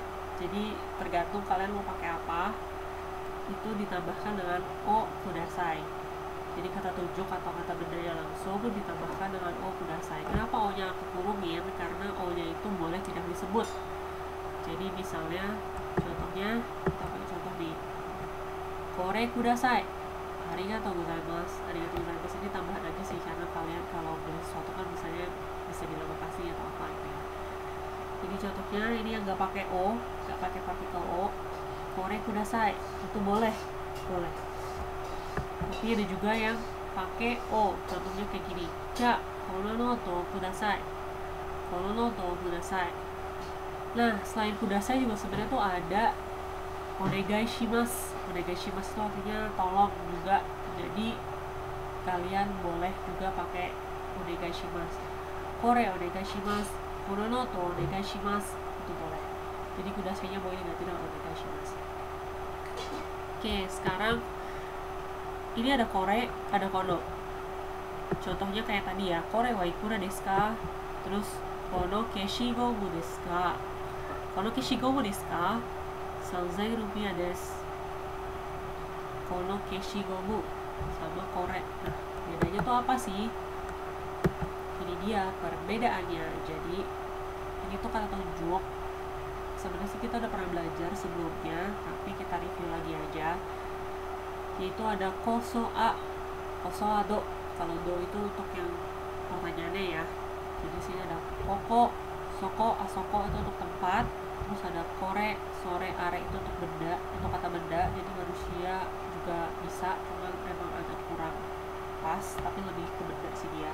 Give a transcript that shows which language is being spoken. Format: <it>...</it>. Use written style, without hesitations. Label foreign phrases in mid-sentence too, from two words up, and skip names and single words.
<id>Jadi tergantung kalian mau pakai apa, itu ditambahkan dengan</id> <ja>をください.</ja> <id>Jadi kata tunjuk atau kata bendanya langsung ditambahkan dengan</id> <ja>をください.</ja> <id>Kenapa o-nya aku kurungin? Karena o-nya itu boleh tidak disebut. Jadi misalnya contohnya, kita pakai contoh nih,</id> <ja>これください、ありがとうございます. ありがとうございます</ja> <id>ini tambahan aja sih, karena kalian kalau beli sesuatu kan misalnya bisa bilang makasih atau apa gitu ya. Jadi contohnya ini yang nggak pakai o, nggak pakai partikel o,</id> <ja>これください,</ja> <id>itu boleh. Tapi ada juga yang pakai o, contohnya kayak gini,</id> <ja>じゃ、このノートください、このノートください.</ja> <id>Nah, selain kudasai juga sebenarnya tuh ada</id> <ja>お願いします. お願いします</ja> <id>itu artinya tolong juga. Jadi kalian boleh juga pakai</id> <ja>お願いします. これお願いします, このノートお願いします,</ja> <id>itu boleh. Jadi kudasainya boleh diganti dengan</id> <ja>お願いします.</ja> <id>Oke, sekarang ini ada kore, ada kono. Contohnya kayak tadi ya,</id> <ja>これはいくらですか? Terus この消しゴムですか? この消しゴムですか？3,000ルピアです. この消しゴム sama kore.</ja> <id>Nah, bedanya tuh apa sih? Ini dia perbedaannya. Jadi ini tuh kata tunjuk. Sebenarnya sih kita udah pernah belajar sebelumnya, tapi kita review lagi aja. Yaitu ada kosoa, kosoa do. Kalau do itu untuk yang pertanyaannya ya. Jadi sini ada</id> <ja>ここ、そこ、あそこ</ja> <id>itu untuk tempat. Terus ada</id> <ja>これ、それ、あれ</ja> <id>itu untuk benda, untuk kata benda. Jadi manusia juga bisa, cuma memang agak kurang pas, tapi lebih ke benda sih dia.</id>